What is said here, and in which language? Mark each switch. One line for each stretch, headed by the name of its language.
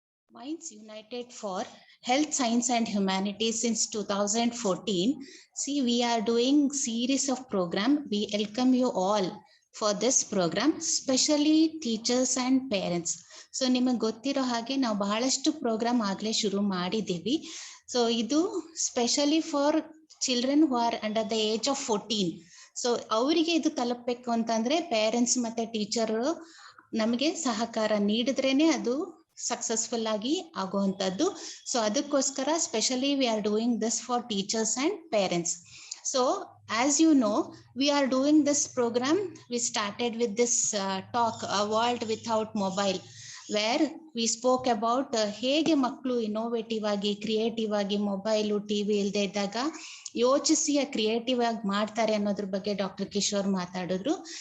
English: Minds United for Health, Science and Humanities since 2014. See, we are doing series of program. We welcome you all for this program, especially teachers and parents.
Kannada: So ನಿಮಗೆ ಗೊತ್ತಿರೋ ಹಾಗೆ ನಾವು ಬಹಳಷ್ಟು program ಆಗಲೇ ಶುರು ಮಾಡಿದ್ದೀವಿ.
English: So ಇದು specially for children who are under the age of 14.
Kannada: So ಅವರಿಗೆ ಇದು ತಲುಪಬೇಕು ಅಂತಂದ್ರೆ ಪೇರೆಂಟ್ಸ್ ಮತ್ತೆ ಟೀಚರ್ ನಮಗೆ ಸಹಕಾರ ನೀಡಿದ್ರೇನೆ ಅದು ಸಕ್ಸಸ್ಫುಲ್ ಆಗಿ ಆಗುವಂತದ್ದು.
English: So ಅದಕ್ಕೋಸ್ಕರ specially we are doing this for teachers and parents. So as you know, we are doing this program. We started with this talk, A World Without Mobile, where we spoke about
Kannada: ಹೇಗೆ ಮಕ್ಕಳು innovative ಆಗಿ creative ಆಗಿ mobile TV ಇಲ್ಲದೆ ಇದ್ದಾಗ ಯೋಚಿಸಿ creative ಆಗಿ ಮಾಡ್ತಾರೆ ಅನ್ನೋದ್ರ ಬಗ್ಗೆ ಡಾಕ್ಟರ್ ಕಿಶೋರ್ ಮಾತಾಡಿದ್ರು.